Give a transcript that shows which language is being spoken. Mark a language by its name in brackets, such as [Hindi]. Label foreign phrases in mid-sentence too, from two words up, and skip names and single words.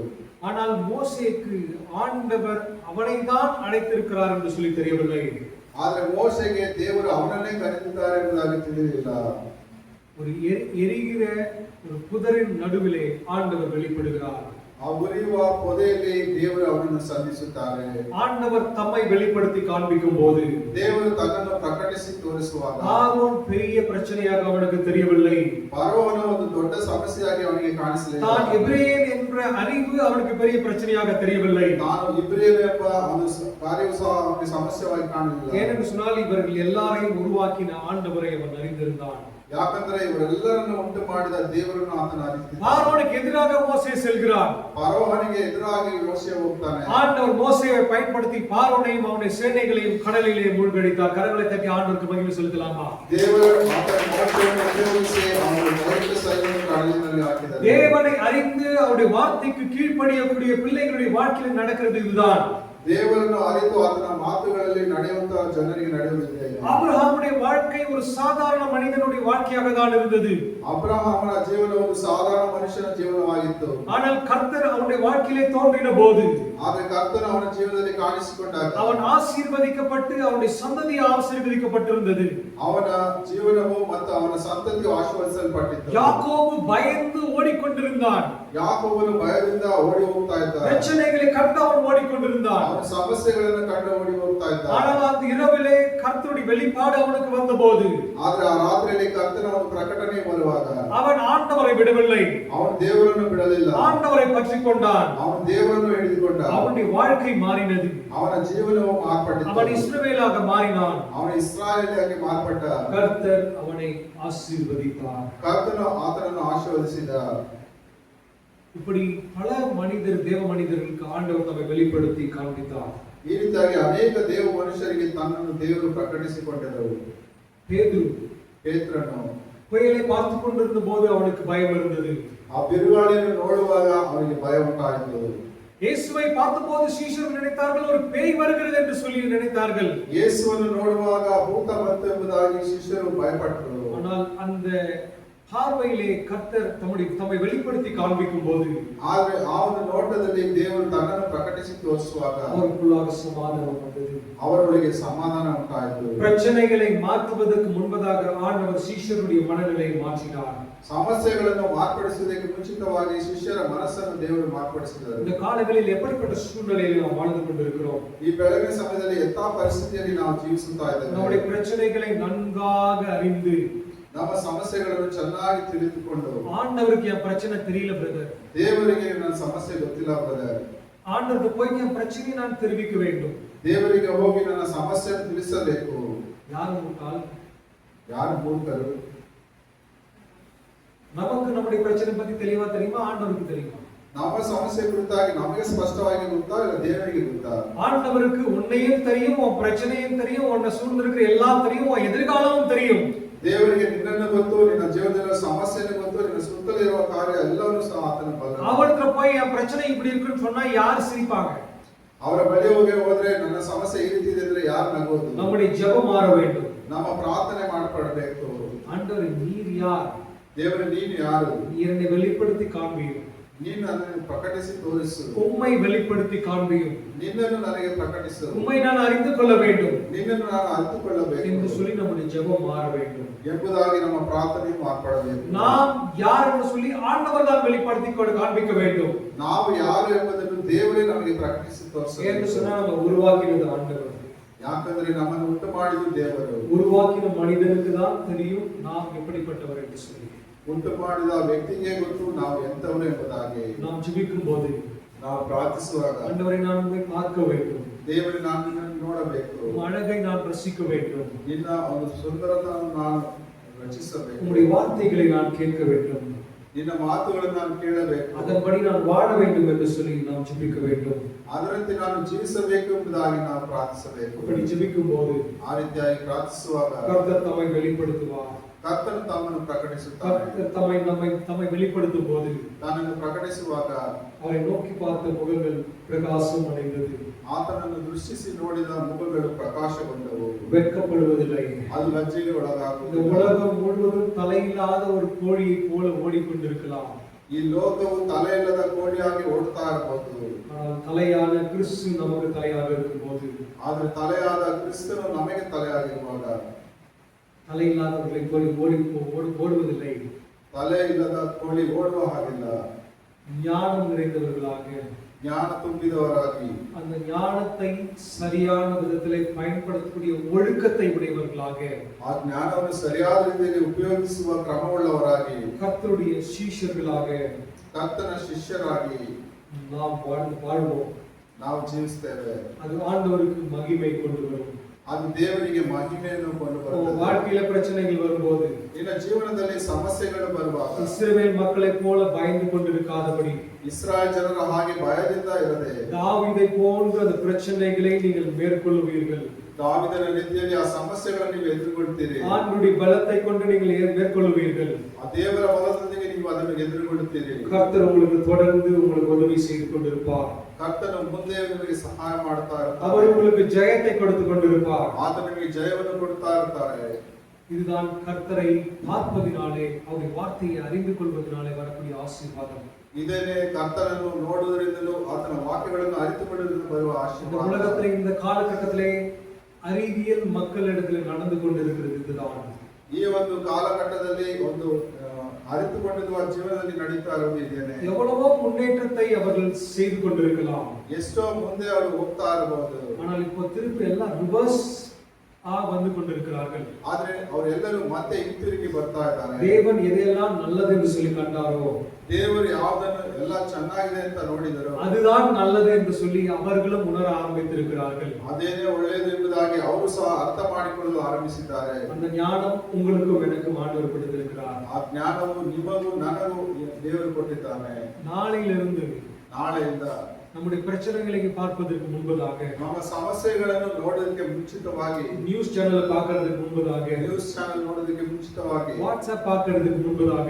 [Tamil] ஆனால் மோசேக்கு ஆண்டவர் அவனை தான் அழைத்திருக்கிறார் என்று சொல்லி தெரியவில்லை. [Kannada] ಆದರೆ ಮೋಶೆಗೆ ದೇವರು ಅವನನ್ನೇ ಕರೆದಿದ್ದಾರೆ ಎಂಬುದಾಗಿ ತಿಳಿದಿಲ್ಲ. [Tamil] ஒரு எரிகிற ஒரு புதரின் நடுவிலே ஆண்டவர் வெளிப்படுகிறார். [Kannada] ಆ ಉರಿಯುವ ಪೊದೆಯಲ್ಲಿ ದೇವರು ಅವನನ್ನು ಸಂಧಿಸುತ್ತಾರೆ. [Tamil] ஆண்டவர் தம்மை வெளிப்படுத்தி காண்பிக்கும் போது, [Kannada] ದೇವರು ತನ್ನನ್ನು ಪ್ರಕಟಿಸಿ ತೋರಿಸುವಾಗ, [Tamil] பார்வோன் பெரிய பிரச்சனையாக அவனுக்கு தெரியவில்லை. [Kannada] ಫರೋಹನ ಒಂದು ದೊಡ್ಡ ಸಮಸ್ಯೆಯಾಗಿ ಅವನಿಗೆ ಕಾಣಿಸಲಿಲ್ಲ. [Tamil] தான் எபிரேயன் என்ற அறிவு அவனுக்கு பெரிய பிரச்சனையாக தெரியவில்லை. [Kannada] ನಾನು ಇಬ್ರಿಯನು ಎಂಬ ಒಂದು ಕಾರ್ಯವು ಸಹ ಅವನಿಗೆ ಸಮಸ್ಯೆಯಾಗಿ ಕಾಣಲಿಲ್ಲ. [Tamil] ஏனென்று சொன்னால் இவர்கள் எல்லாரையும் உருவாக்கின ஆண்டவரை அவன் அறிந்திருந்தான். [Kannada] ಯಾಕಂದ್ರೆ ಇವರೆಲ್ಲರನ್ನು ಉಂಟು ಮಾಡಿದ ದೇವರನ್ನು ಆತನ ಅರಿತಿದ್ದಾನೆ. [Tamil] பார்வோனுக்கு எதிராக மோசே செல்கிறார். [Kannada] ಫರೋಹನಿಗೆ ಎದುರಾಗಿ ಯೋಸೇಫ ಹೋಗ್ತಾನೆ. [Tamil] ஆண்டவர் மோசேயை பயன்படுத்தி பார்வோனையும் அவனுடைய சேனைகளையும் கடலிலே மூழ்கடித்தார். கரங்களை தட்டி ஆண்டவருக்கு மகிமை செலுத்தலாமா? [Kannada] ದೇವರು ಆತನ ಮೋಸೆಯನ್ನು ಉಪಯೋಗಿಸಿ ಅವನು ದೈವಿಕ ಸೈನ್ಯವನ್ನು ಕಡಲಿನಲ್ಲಿ ಹಾಕಿದನು. [Tamil] தேவனை அறிந்து அவருடைய வார்த்தைக்கு கீழ்ப்படியக்கூடிய பிள்ளைகளுடைய வாழ்க்கையில் நடக்கிறது இதுதான். [Kannada] ದೇವರನ್ನು ಅರಿತು ಆತನ ಮಾತುಗಳಲ್ಲಿ ನಡೆಯುವಂತಹ ಜನರಿಗೆ ನಡೆಯುವುದಿದೆ. [Tamil] ஆபிரகாமுடைய வாழ்க்கை ஒரு சாதாரண மனிதனுடைய வாழ்க்கையாக தான் இருந்தது. [Kannada] ಅಬ್ರಹಾಮನ ಜೀವನ ಒಂದು ಸಾಧಾರಣ ಮನುಷ್ಯನ ಜೀವನವಾಗಿತ್ತು. [Tamil] ஆனால் கர்த்தர் அவனுடைய வாழ்க்கையிலே தோன்றின போது, [Kannada] ಆದರೆ ಕರ್ತನು ಅವನ ಜೀವನದಲ್ಲಿ ಕಾಣಿಸಿಕೊಂಡಾಗ [Tamil] அவன் ஆசீர்வதிக்கப்பட்டு அவனுடைய சந்ததி ஆசீர்வதிக்கப்பட்டிருந்தது. [Kannada] ಅವನ ಜೀವನವು ಮತ್ತು ಅವನ ಸಂತತಿಯು ಆಶೀರ್ವದಿಸಲ್ಪಟ್ಟಿತು. [Tamil] யாக்கோபு பயந்து ஓடிக்கொண்டிருந்தான். [Kannada] ಯಾಕೋಬನು ಭಯದಿಂದ ಓಡಿ ಹೋಗ್ತಾ ಇದ್ದ. [Tamil] பிரச்சனைகளை கண்டு அவன் ஓடிக்கொண்டிருந்தான். [Kannada] ಅವನ ಸಮಸ್ಯೆಗಳನ್ನು ಕಂಡು ಓಡಿ ಹೋಗ್ತಾ ಇದ್ದ. [Tamil] ஆனால் அந்த இரவிலே கர்த்தருடைய வெளிப்பாடு அவனுக்கு வந்தபோது, [Kannada] ಆದ್ರೆ ಆ ರಾತ್ರಿಯಲ್ಲಿ ಕರ್ತನ ಒಂದು ಪ್ರಕಟಣೆ ಬರುವಾಗ [Tamil] அவன் ஆண்டவரை விடவில்லை. [Kannada] ಅವನು ದೇವರನ್ನು ಬಿಡಲಿಲ್ಲ. [Tamil] ஆண்டவரை பற்றிக் கொண்டான். [Kannada] ಅವನು ದೇವರನ್ನು ಹಿಡಿದುಕೊಂಡ. [Tamil] அவனுடைய வாழ்க்கை மாறினது. [Kannada] ಅವನ ಜೀವನವು ಮಾರ್ಪಟ್ಟಿತು. [Tamil] அவன் இஸ்ரவேலாக மாறினான். [Kannada] ಅವನು ಇಸ್ರಾಯೇಲಿಯಾಗಿ ಮಾರ್ಪಟ್ಟ. [Tamil] கர்த்தர் அவனை ஆசீர்வதித்தார். [Kannada] ಕರ್ತನು ಆತನನ್ನು ಆಶೀರ್ವದಿಸಿದ. [Tamil] இப்படி பல மனிதர் தேவ மனிதர்களுக்கு ஆண்டவர் தம்மை வெளிப்படுத்தி காண்பித்தார். [Kannada] ಈ ರೀತಿಯಾಗಿ ಅನೇಕ ದೇವ ಮನುಷ್ಯರಿಗೆ ತನ್ನನ್ನು ದೇವರು ಪ್ರಕಟಿಸಿಕೊಂಡರು. ಪೇತ್ರನು [Tamil] புயலை பார்த்து கொண்டிருந்த போது அவனுக்கு பயம் இருந்தது. [Kannada] ಆ ಬಿರುಗಾಳಿಯನ್ನು ನೋಡುವಾಗ ಅವನಿಗೆ ಭಯ ಉಂಟಾಯಿತು. [Tamil] இயேசுவை பார்த்தபோது சீஷர்கள் நினைத்தார்கள் ஒரு பேய் வருகிறது என்று சொல்லி நினைத்தார்கள். [Kannada] ಯೇಸುವನ್ನು ನೋಡುವಾಗ ಭೂತ ಬಂತು ಎಂಬುದಾಗಿ ಶಿಷ್ಯರು ಭಯಪಟ್ಟರು. [Tamil] ஆனால் அந்த பார்வையிலே கர்த்தர் தம்மை வெளிப்படுத்தி காண்பிக்கும் போது, [Kannada] ಆದರೆ ಅವನ ನೋಟದಲ್ಲಿ ದೇವರು ತನ್ನನ್ನು ಪ್ರಕಟಿಸಿ ತೋರಿಸುವಾಗ [Tamil] அவருக்குள்ளாக சமாதானம் வந்தது. [Kannada] ಅವರೊಳಗೆ ಸಮಾಧಾನ ಉಂಟಾಯಿತು. [Tamil] பிரச்சனைகளை மாற்றுவதற்கு முன்பதாக ஆண்டவர் சீஷருடைய மனநிலையை மாற்றினார். [Kannada] ಸಮಸ್ಯೆಗಳನ್ನು ಮಾರ್ಪಡಿಸುವುದಕ್ಕೆ ಮುಂಚಿತವಾಗಿ ಶಿಷ್ಯರ ಮನಸ್ಸನ್ನು ದೇವರು ಮಾರ್ಪಡಿಸಿದರು. [Tamil] இந்த காலங்களில் எப்படிப்பட்ட சூழ்நிலையில் நாம் வாழ்ந்து கொண்டிருக்கிறோம்? [Kannada] ಈ ಬೆಳಗಿನ ಸಮಯದಲ್ಲಿ ಎಂಥ ಪರಿಸ್ಥಿತಿಯಲ್ಲಿ ನಾವು ಜೀವಿಸುತ್ತಾ ಇದ್ದೇವೆ? [Tamil] நம்முடைய பிரச்சனைகளை நன்காக அறிந்து, [Kannada] ನಮ್ಮ ಸಮಸ್ಯೆಗಳನ್ನು ಚೆನ್ನಾಗಿ ತಿಳಿದುಕೊಂಡು, [Tamil] ஆண்டவருக்கு என் பிரச்சனை தெரியல பிரதர், [Kannada] ದೇವರಿಗೆ ನನ್ನ ಸಮಸ್ಯೆ ಗೊತ್ತಿಲ್ಲ ಬ್ರದರ್, [Tamil] ஆண்டவருக்கு போய் என் பிரச்சனையை நான் தெரிவிக்க வேண்டும், [Kannada] ದೇವರಿಗೆ ಹೋಗಿ ನನ್ನ ಸಮಸ್ಯೆಯನ್ನು ತಿಳಿಸಬೇಕು. [Tamil] யார் முட்டாள்? [Kannada] ಯಾರು ಮೂರ್ಖರು? [Tamil] நமக்கு நம்முடைய பிரச்சனை பத்தி தெளிவா தெரியுமா? ஆண்டவருக்கு தெரியுமா? [Kannada] ನಮ್ಮ ಸಮಸ್ಯೆ ಕುರಿತಾಗಿ ನಮಗೆ ಸ್ಪಷ್ಟವಾಗಿ ಗೊತ್ತಾ ಇಲ್ಲ ದೇವರಿಗೆ ಗೊತ್ತಾ? [Tamil] ஆண்டவருக்கு உன்னையும் தெரியும், உன் பிரச்சனையும் தெரியும், உன்னை சூழ்ந்திருக்கிற எல்லாம் தெரியும், உன் எதிர்காலமும் தெரியும். [Kannada] ದೇವರಿಗೆ ನಿನ್ನನ್ನು ಗೊತ್ತು, ನಿನ್ನ ಜೀವನದ ಸಮಸ್ಯೆಯನ್ನು ಗೊತ್ತು, ನಿನ್ನ ಸುತ್ತಲಿರುವ ಕಾರ್ಯ ಎಲ್ಲವನ್ನೂ ಸಹ ಆತನ ಬಲ್ಲ. [Tamil] அவர்கிட்ட போய் என் பிரச்சனை இப்படி இருக்குன்னு சொன்னா யார் சிரிப்பாங்க? [Kannada] ಅವರ ಬಳಿ ಹೋದ್ರೆ ನನ್ನ ಸಮಸ್ಯೆ ಈ ರೀತಿ ಇದೆ ಅಂದ್ರೆ ಯಾರು ನಗೋದು? [Tamil] நம்முடைய ஜெபம் மாற வேண்டும். [Kannada] ನಮ್ಮ ಪ್ರಾರ್ಥನೆ ಮಾಡಬೇಕು. [Tamil] ஆண்டவரே நீர் யார்? [Kannada] ದೇವರೇ ನೀನು ಯಾರು? [Tamil] என்னை வெளிப்படுத்தி காண்பியும். [Kannada] ನೀನು ನನ್ನನ್ನು ಪ್ರಕಟಿಸಿ ತೋರಿಸು. [Tamil] உம்மை வெளிப்படுத்தி காண்பியும். [Kannada] ನಿನ್ನನ್ನು ನನಗೆ ಪ್ರಕಟಿಸು. [Tamil] உம்மை நான் அறிந்து கொள்ள வேண்டும் [Kannada] ನಿನ್ನನ್ನು ನಾನು ಅರಿತುಕೊಳ್ಳಬೇಕು [Tamil] என்று சொல்லி நம்முடைய ஜெபம் மாற வேண்டும். [Kannada] ಎಂಬುದಾಗಿ ನಮ್ಮ ಪ್ರಾರ್ಥನೆ ಮಾರ್ಪಡಬೇಕು. [Tamil] நாம் யார் என்று சொல்லி ஆண்டவர் தான் வெளிப்படுத்தி காண்பிக்க வேண்டும். [Kannada] ನಾವು ಯಾರು ಎಂಬುದನ್ನು ದೇವರೇ ನಮಗೆ ಪ್ರಕಟಿಸಿ ತೋರಿಸಬೇಕು. [Tamil] என்று சொன்னா நம்ம உருவாக்கினது ஆண்டவர். [Kannada] ಯಾಕಂದ್ರೆ ನಮ್ಮನ್ನು ಉಂಟು ಮಾಡಿದ್ದು ದೇವರು. [Tamil] உருவாக்கின மனிதனுக்கு தான் தெரியும் நாம் எப்படிப்பட்டவர் என்று சொல்லி. [Kannada] ಉಂಟು ಮಾಡಿದ ವ್ಯಕ್ತಿಗೆ ಗೊತ್ತು ನಾವು ಎಂತವರು ಎಂಬುದಾಗಿ. [Tamil] நாம் ஜெபிக்கும் போது, [Kannada] ನಾವು ಪ್ರಾರ್ಥಿಸುವಾಗ [Tamil] ஆண்டவரை நான் உம்மை பார்க்க வேண்டும், [Kannada] ದೇವರೇ ನಾನು ನಿನ್ನನ್ನು ನೋಡಬೇಕು, [Tamil] உம் அழகை நான் ரசிக்க வேண்டும், [Kannada] ನಿನ್ನ ಒಂದು ಸುಂದರತೆಯನ್ನು ನಾನು ರಚಿಸಬೇಕು, [Tamil] உம்முடைய வார்த்தைகளை நான் கேட்க வேண்டும், [Kannada] ನಿನ್ನ ಮಾತುಗಳನ್ನು ನಾನು ಕೇಳಬೇಕು, [Tamil] அதன்படி நான் வாழ வேண்டும் என்று சொல்லி நாம் ஜெபிக்க வேண்டும். [Kannada] ಅದರಂತೆ ನಾನು ಜೀವಿಸಬೇಕು ಎಂಬುದಾಗಿ ನಾವು ಪ್ರಾರ್ಥಿಸಬೇಕು. [Tamil] அப்படி ஜெபிக்கும் போது [Kannada] ಆ ರೀತಿಯಾಗಿ ಪ್ರಾರ್ಥಿಸುವಾಗ [Tamil] கர்த்தர் தம்மை வெளிப்படுத்துவார். [Kannada] ಕರ್ತನು ತಮ್ಮನ್ನು ಪ್ರಕಟಿಸುತ್ತಾನೆ. [Tamil] கர்த்தர் தம்மை வெளிப்படுத்தும் போது [Kannada] ತಾನನ್ನು ಪ್ರಕಟಿಸುವಾಗ [Tamil] அவரை நோக்கி பார்த்த முகங்கள் பிரகாசம் அடைந்தது. [Kannada] ಆತನನ್ನು ದೃಷ್ಟಿಸಿ ನೋಡಿದ ಮುಖಗಳು ಪ್ರಕಾಶಗೊಂಡವು. [Tamil] வெட்கப்படுவதில்லை. [Kannada] ಅದು ಲಜ್ಜೆಗೆ [Tamil] இந்த [Kannada] ಒಳಗಾಗುವುದು. [Tamil] உலகம் முழுவதும் தலையில்லாத ஒரு கோழியை போல ஓடிக்கொண்டிருக்கலாம். [Kannada] ಈ ಲೋಕವು ತಲೆ ಇಲ್ಲದ ಕೋಳಿಯಾಗಿ ಓಡ್ತಾ ಇರಬಹುದು. [Tamil] ஆனால் தலையான கிறிஸ்து நமக்கு தலையாக இருக்கும்போது, [Kannada] ಆದ್ರೆ ತಲೆಯಾದ ಕ್ರಿಸ್ತನು ನಮಗೆ ತಲೆಯಾಗಿರುವಾಗ [Tamil] தலையில்லாதவர்களை போல ஓடுவதில்லை. [Kannada] ತಲೆ ಇಲ್ಲದ ಕೋಳಿ ಓಡುವ ಹಾಗಿಲ್ಲ. [Tamil] ஞானம் நிறைந்தவர்களாக, [Kannada] ಜ್ಞಾನ ತುಂಬಿದವರಾಗಿ, [Tamil] அந்த ஞானத்தை சரியான விதத்திலே பயன்படுத்தக்கூடிய ஒழுக்கத்தை உடையவர்களாக, [Kannada] ಆ ಜ್ಞಾನವನ್ನು ಸರಿಯಾದ ರೀತಿಯಲ್ಲಿ ಉಪಯೋಗಿಸುವ ಕ್ರಮವುಳ್ಳವರಾಗಿ, [Tamil] கர்த்தருடைய சீஷர்களாக [Kannada] ಕರ್ತನ ಶಿಷ್ಯರಾಗಿ [Tamil] நாம் வாழ்வோம். [Kannada] ನಾವು ಜೀವಿಸ್ತೇವೆ. [Tamil] அது ஆண்டவருக்கு மகிமை கொண்டு வரும். [Kannada] ಅದು ದೇವರಿಗೆ ಮಹಿಮೆಯನ್ನು ಕೊಂಡು [Tamil] உங்க [Kannada] ಬರುತ್ತದೆ. [Tamil] வாழ்க்கையில பிரச்சனைகள் வரும்போது [Kannada] ನಿನ್ನ ಜೀವನದಲ್ಲಿ ಸಮಸ್ಯೆಗಳು ಬರುವಾಗ [Tamil] இஸ்ரவேல் மக்களைப் போல பயந்து கொண்டிருக்காதபடி [Kannada] ಇಸ್ರಾಯೇಲ್ ಜನರ ಹಾಗೆ ಭಯದಿಂದ ಇರದೆ [Tamil] தாவீதை போன்ற அந்த பிரச்சனைகளை நீங்கள் மேற்கொள்வீர்கள். [Kannada] ದಾವೀದನ ರೀತಿಯಲ್ಲಿ ಆ ಸಮಸ್ಯೆಗಳನ್ನು ನೀವು ಎದುರುಗೊಳ್ತೀರಿ. [Tamil] ஆண்டவருடைய பலத்தை கொண்டு நீங்கள் மேற்கொள்வீர்கள். [Kannada] ಆ ದೇವರ ಬಲದೊಂದಿಗೆ ನೀವು ಅದನ್ನು ಎದುರುಗೊಳ್ಳುತ್ತೀರಿ. [Tamil] கர்த்தர் உங்களுக்கு தொடர்ந்து உங்களுக்கு உதவி செய்து கொண்டிருப்பார். [Kannada] ಕರ್ತನು ಮುಂದೆ ನಿಮಗೆ ಸಹಾಯ ಮಾಡ್ತಾ ಇರ್ತಾರೆ. [Tamil] அவர் உங்களுக்கு ஜெயத்தை கொடுத்து கொண்டிருப்பார். [Kannada] ಆತ ನಿಮಗೆ ಜಯವನ್ನು ಕೊಡ್ತಾ ಇರ್ತಾರೆ. [Tamil] இதுதான் கர்த்தரை பார்ப்பதினாலே அவருடைய வார்த்தையை அறிந்து கொள்வதனாலே வரக்கூடிய ஆசீர்வாதம். [Kannada] ಇದೇನೆ ಕರ್ತನನ್ನು ನೋಡುವುದರಿಂದಲೂ ಆತನ ವಾಕ್ಯಗಳನ್ನು ಅರಿತುಕೊಳ್ಳುವುದರಿಂದ ಬರುವ [Tamil] இந்த [Kannada] ಆಶೀರ್ವಾದ. [Tamil] உலகத்திலே இந்த காலகட்டத்திலே அறிவியல் மக்களிடத்தில் நடந்து கொண்டிருக்கிறது இதுதான். [Kannada] ಈ ಒಂದು ಕಾಲಘಟ್ಟದಲ್ಲಿ ಒಂದು ಅರಿತುಕೊಂಡಿರುವ ಜೀವನದಲ್ಲಿ ನಡೀತಾ ಇರುವುದು ಇದೇನೆ. [Tamil] எவ்வளவோ முன்னேற்றத்தை அவர்கள் செய்து கொண்டிருக்கலாம். [Kannada] ಎಷ್ಟೋ ಮುಂದೆ ಅವರು ಹೋಗ್ತಾ ಇರಬಹುದು. [Tamil] ஆனால் இப்போ திருப்பி எல்லாம் ரிவர்ஸ் வந்து கொண்டிருக்கிறார்கள். [Kannada] ಆದ್ರೆ ಅವರೆಲ್ಲರೂ ಮತ್ತೆ ಹಿಂತಿರುಗಿ ಬರ್ತಾ ಇದ್ದಾರೆ. [Tamil] தேவன் எதையெல்லாம் நல்லது என்று சொல்லி கண்டாரோ [Kannada] ದೇವರು ಯಾವುದನ್ನು ಎಲ್ಲ ಚೆನ್ನಾಗಿದೆ ಅಂತ ನೋಡಿದರು [Tamil] அதுதான் நல்லது என்று சொல்லி அவர்களும் உணர ஆரம்பித்திருக்கிறார்கள். [Kannada] ಅದೇನೇ ಒಳ್ಳೆಯದು ಎಂಬುದಾಗಿ ಅವರು ಸಹ ಅರ್ಥ ಮಾಡಿಕೊಳ್ಳಲು ಆರಂಭಿಸಿದ್ದಾರೆ. [Tamil] அந்த ஞானம் உங்களுக்கும் எனக்கும் ஆண்டவர் கொடுத்திருக்கிறார். [Kannada] ಆ ಜ್ಞಾನವು ನಿಮಗೂ ನನಗೂ ದೇವರು ಕೊಟ್ಟಿದ್ದಾನೆ. [Tamil] நாளையிலிருந்து [Kannada] ನಾಳೆಯಿಂದ [Tamil] நம்முடைய பிரச்சனைகளை பார்ப்பதற்கு முன்பதாக [Kannada] ನಮ್ಮ ಸಮಸ್ಯೆಗಳನ್ನು ನೋಡೋದಕ್ಕೆ ಮುಂಚಿತವಾಗಿ [English] news channel [Tamil] பார்க்கிறதுக்கு முன்பதாக [English] news channel [Kannada] ನೋಡೋದಕ್ಕೆ ಮುಂಚಿತವಾಗಿ [Tamil] வாட்ஸ்அப் பார்க்கிறதுக்கு முன்பதாக